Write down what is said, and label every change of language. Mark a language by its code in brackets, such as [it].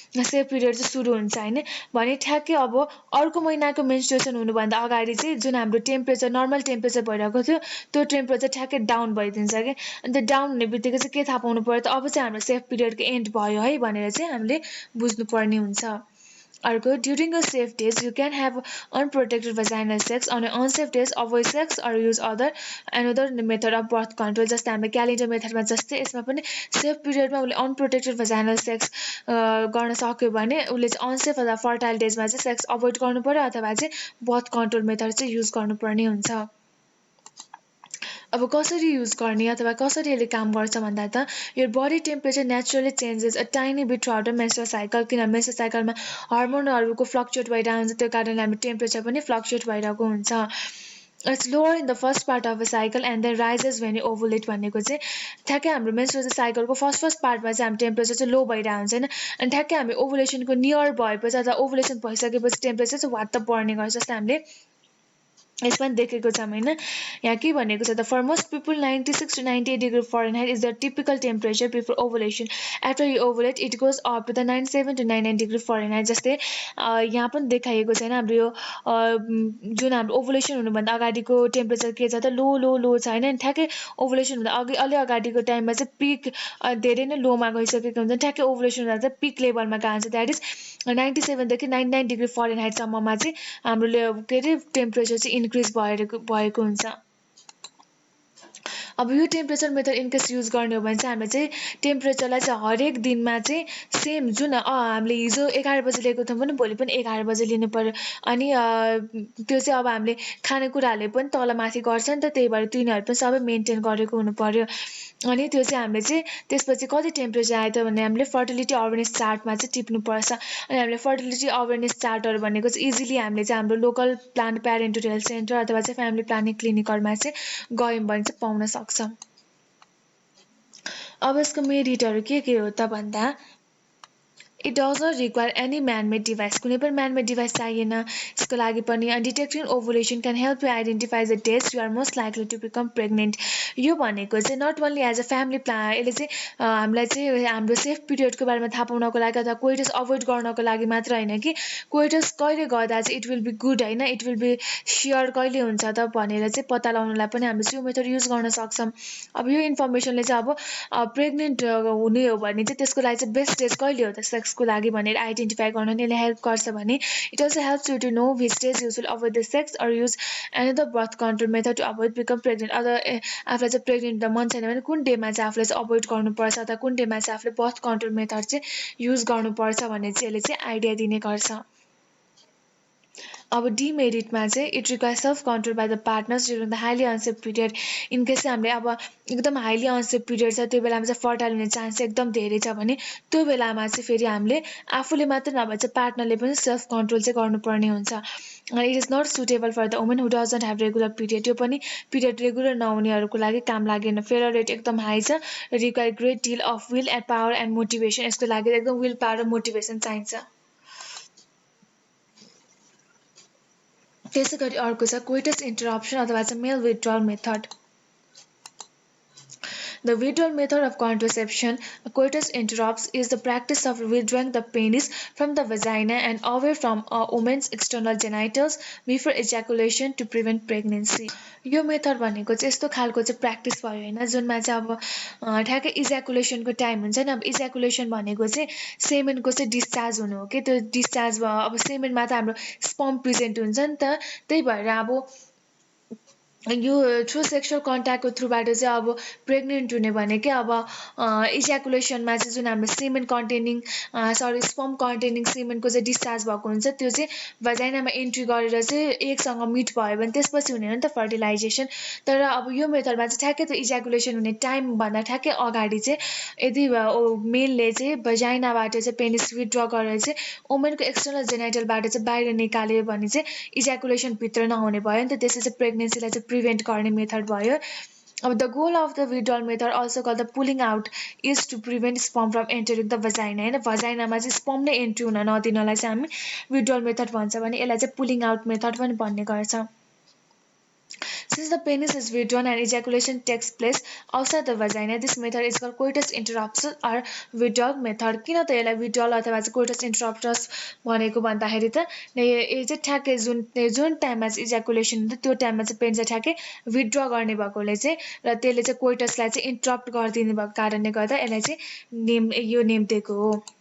[ne] Safe period चाहिँ सुरु हुन्छ हैन. भने ठ्याक्कै अब अर्को महिनाको मेन्स्ट्रुएसन हुनुभन्दा अगाडि चाहिँ जुन हाम्रो टेम्परेचर नर्मल टेम्परेचर भइरहेको थियो त्यो टेम्परेचर ठ्याक्कै डाउन भइदिन्छ कि. अनि त्यो डाउन हुने बित्तिकै चाहिँ के थाहा पाउनु पर्यो त अब चाहिँ हाम्रो सेफ पिरियडको एन्ड भयो है भनेर चाहिँ हामीले बुझ्नुपर्ने हुन्छ. [en] अर्को during a safe days you can have unprotected vaginal sex. On unsafe days avoid sex or use another method of birth control. [ne] जस्तै हामीले क्यालेन्डर मेथडमा जस्तै यसमा पनि सेफ पिरियडमा उसले अनप्रोटेक्टेड vaginal सेक्स गर्न सक्यो भने उसले चाहिँ अनसेफ अथवा फर्टाइल डेजमा चाहिँ सेक्स अभोइड गर्नु पर्यो अथवा चाहिँ बर्थ कन्ट्रोल मेथड चाहिँ युज गर्नुपर्ने हुन्छ. अब कसरी युज गर्ने अथवा कसरी यसले काम गर्छ भन्दा त यो [en] Body temperature naturally changes a tiny bit throughout the menstrual cycle. [ne] किन मेन्स्ट्रुअल साइकलमा हर्मोनहरूको फ्लक्चुएट भइरहेको हुन्छ त्यो कारणले हाम्रो टेम्परेचर पनि फ्लक्चुएट भइरहेको हुन्छ. [en] It's lower in the first part of a cycle and then rises when you ovulate. [ne] भनेको चाहिँ ठ्याक्कै हाम्रो मेन्स्ट्रुअल साइकलको फर्स्ट पार्टमा चाहिँ हाम्रो टेम्परेचर चाहिँ लो भइरहेको हुन्छ हैन. अनि ठ्याक्कै हामी ओभुलेसनको नियर भएपछि अथवा ओभुलेसन भइसकेपछि टेम्परेचर चाहिँ वात्त बढ्ने गर्छ. जस्तै हामीले यसमा देखेको छौँ हैन. यहाँ के भनेको छ त [en] For most people 96 to 98 degree Fahrenheit is the typical temperature before ovulation. After you ovulate it goes up to the 97 to 99 degree Fahrenheit. [ne] जस्तै यहाँ पनि देखाइएको छैन हाम्रो यो जुन हाम्रो ओभुलेसन हुनुभन्दा अगाडिको टेम्परेचर के छ त लो छ हैन. ठ्याक्कै ओभुलेसन हुँदा अलि अगाडिको टाइममा चाहिँ पिक धेरै नै लोमा गइसकेको हुन्छ. ठ्याक्कै ओभुलेसन हुँदा चाहिँ पिक लेभलमा गएको हुन्छ. [en] that is [ne] 97 देखि 99 डिग्री फरेनहाइटसम्ममा चाहिँ हाम्रो के अरे टेम्परेचर चाहिँ इन्क्रिज भएको हुन्छ. अब यो टेम्परेचर मेथड इनकेस युज गर्ने हो भने चाहिँ हामीले चाहिँ टेम्परेचरलाई चाहिँ हरेक दिनमा चाहिँ सेम जुन हामीले हिजो 11 बजे लिएको थियौँ भने भोलि पनि 11 बजे लिनु पर्यो. अनि त्यो चाहिँ अब हामीले खानेकुराहरूले पनि तल माथि गर्छ नि त, त्यही भएर तिनीहरू पनि सबै मेन्टेन गरेको हुनु पर्यो. अनि त्यो चाहिँ हामीले चाहिँ त्यसपछि कति टेम्परेचर आयो त भने हामीले फर्टिलिटी अवेरनेस चार्टमा चाहिँ टिप्नुपर्छ. अनि हामीले फर्टिलिटी अवेरनेस चार्टहरू भनेको चाहिँ इजिली हामीले चाहिँ हाम्रो local plant parental health centre अथवा चाहिँ फ्यामिली प्लानिङ क्लिनिकहरूमा चाहिँ गयौँ भने चाहिँ पाउन सक्छौँ. अब यसको मेरिटहरू के हो त भन्दा [en] It does not require any man-made device. [ne] कुनै पनि man-made device चाहिएन यसको लागि पनि. [en] And detecting ovulation can help you identify the dates you are most likely to become pregnant. [ne] यो भनेको चाहिँ [en] not only as a family plan, [ne] यसले चाहिँ हामीलाई चाहिँ हाम्रो सेफ पिरियडको बारेमा थाहा पाउनको लागि अथवा कोइटस अभोइड गर्नको लागि मात्र होइन कि कोइटस कहिले गर्दा चाहिँ [en] it will be good [ne] होइन, [en] it will be sure [ne] कहिले हुन्छ त भनेर चाहिँ पत्ता लगाउनलाई पनि हामीले यो मेथड युज गर्न सक्छौँ. अब यो इन्फर्मेसनले चाहिँ अब प्रेग्नेन्ट हुने हो भने चाहिँ त्यसको लागि चाहिँ बेस्ट डेज कहिले हो त सेक्सको लागि भनेर आइडेन्टिफाई गर्न यसले हेल्प गर्छ भने [en] It also helps you to know which days use will avoid the sex or use another birth control method to avoid become pregnant. [ne] अथवा आफूलाई चाहिँ प्रेग्नेन्ट मन छैन भने कुन डेमा चाहिँ आफूले चाहिँ अभोइड गर्नुपर्छ अथवा कुन डेमा चाहिँ आफूले बर्थ कन्ट्रोल मेथड चाहिँ युज गर्नुपर्छ भन्ने चाहिँ यसले चाहिँ आइडिया दिने गर्छ. अब डिमेरिटमा चाहिँ [en] It requires self control by the partners during the highly unsafe period. [ne] In case चाहिँ हामीले अब एकदम हाइली अनसेफ पिरियड छ त्यो बेलामा चाहिँ फर्टाइल हुने चान्स चाहिँ एकदम धेरै छ भने त्यो बेलामा चाहिँ फेरि हामीले आफूले मात्र नभए चाहिँ पार्टनरले पनि सेल्फ कन्ट्रोल चाहिँ गर्नुपर्ने हुन्छ. [en] It is not suitable for the women who doesn't have regular period. [ne] त्यो पनि पिरियड रेगुलर नहुनेहरूको लागि काम लागेन. [en] failure rate [ne] एकदम हाई छ. [en] Require great deal of will and power and motivation. [ne] यसको लागि एकदम विल पावर र मोटिभेसन चाहिन्छ. त्यसै गरी अर्को छ कोइटस इन्टरप्सन अथवा चाहिँ मेल withdrawal method. [en] The withdrawal method of contraception, coitus interrupts, is the practice of withdrawing the penis from the vagina and away from a woman's external genitals before ejaculation to prevent pregnancy. [ne] यो method भनेको चाहिँ यस्तो खालको चाहिँ practice भयो होइन जुनमा चाहिँ अब ठ्याक्कै इज्याकुलेसनको टाइम हुन्छ नि. अब इज्याकुलेसन भनेको चाहिँ सेमेनको चाहिँ डिस्चार्ज हुनु हो कि त्यो डिस्चार्ज अब सेमेनमा त हाम्रो स्पर्म प्रेजेन्ट हुन्छ नि त. त्यही भएर अब यो थ्रु सेक्सुअल कन्ट्याक्टको थ्रुबाट चाहिँ अब प्रेग्नेन्ट हुने भनेकै अब इज्याकुलेसनमा चाहिँ जुन हाम्रो सेमेन कन्टेनिङ स्पर्म कन्टेनिङ सेमेनको चाहिँ डिस्चार्ज भएको हुन्छ त्यो चाहिँ भजाइनामा एन्ट्री गरेर चाहिँ एकसँग मिट भयो भने त्यसपछि हुने हो नि त फर्टिलाइजेसन. तर अब यो मेथडमा चाहिँ ठ्याक्कै त्यो इज्याकुलेसन हुने टाइमभन्दा ठ्याक्कै अगाडि चाहिँ यदि मेलले चाहिँ भजाइनाबाट चाहिँ पेनिस विथड्र गरेर चाहिँ वुमेनको एक्सटर्नल जेनाइटलबाट चाहिँ बाहिर निकाल्यो भने चाहिँ इज्याकुलेसनभित्र नहुने भयो नि त. त्यसले चाहिँ प्रेग्नेन्सीलाई चाहिँ प्रिभेन्ट गर्ने मेथड भयो. अब [en] The goal of the withdrawal method also called the pulling out is to prevent sperm from entering the vagina. [ne] होइन भजाइनामा चाहिँ स्पर्म नै एन्ट्री हुन नदिनलाई चाहिँ हामी विथड्रल मेथड भन्छ भने यसलाई चाहिँ पुलिङ आउट मेथड पनि भन्ने गर्छ. [en] Since the penis is withdrawn and ejaculation takes place outside the vagina, this method is called coitus interruptus or withdrawal method. [ne] किन त यसलाई withdrawal अथवा चाहिँ coitus interruptus भनेको भन्दाखेरि त यो चाहिँ ठ्याक्कै जुन टाइममा चाहिँ इज्याकुलेसन हुन्छ त्यो टाइममा चाहिँ पेन चाहिँ ठ्याक्कै विथड्र गर्ने भएकोले चाहिँ र त्यसले चाहिँ कोइटसलाई चाहिँ इन्टरप्ट गरिदिने भएको कारणले गर्दा यसलाई चाहिँ यो नेम दिएको हो.